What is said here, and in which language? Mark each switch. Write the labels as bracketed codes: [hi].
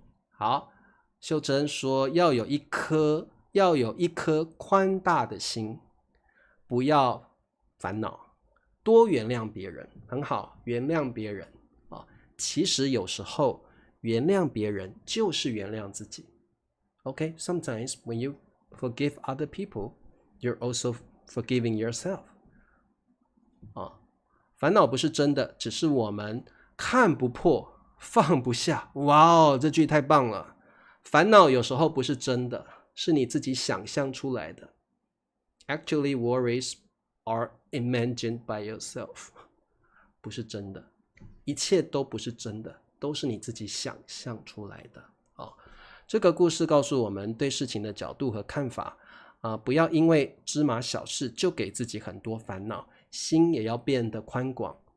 [zh] 好，秀珍说要有一颗宽大的心，不要烦恼，多原谅别人，很好，原谅别人其实有时候原谅别人就是原谅自己。 [en] Okay, sometimes when you forgive other people, you're also forgiving yourself. [zh] 烦恼不是真的，只是我们看不破，放不下。哇哦，这句太棒了！烦恼有时候不是真的，是你自己想象出来的。 [en] Actually, worries are imagined by yourself. [zh] 不是真的，一切都不是真的，都是你自己想象出来的。这个故事告诉我们对事情的角度和看法不要因为芝麻小事就给自己很多烦恼，心也要变得宽广。